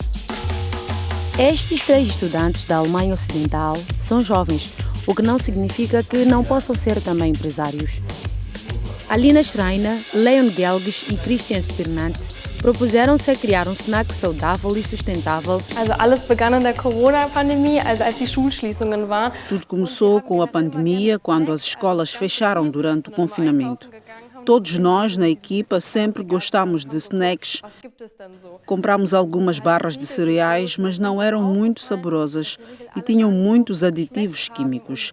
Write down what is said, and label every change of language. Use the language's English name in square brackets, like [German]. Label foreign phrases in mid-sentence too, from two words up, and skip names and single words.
[Portuguese] Estes 3 estudantes da Alemanha Ocidental são jovens, o que não significa que não possam ser também empresários. Alina Schreiner, Leon Gelges e Christian Spirnant propuseram-se a criar um snack saudável e sustentável. [German] Alles begann in der Corona-Pandemie, als die Schulschließungen waren. [Portuguese] Tudo começou com a pandemia, quando as escolas fecharam durante o confinamento. Todos nós na equipa sempre gostamos de snacks. Compramos algumas barras de cereais, mas não eram muito saborosas e tinham muitos aditivos químicos.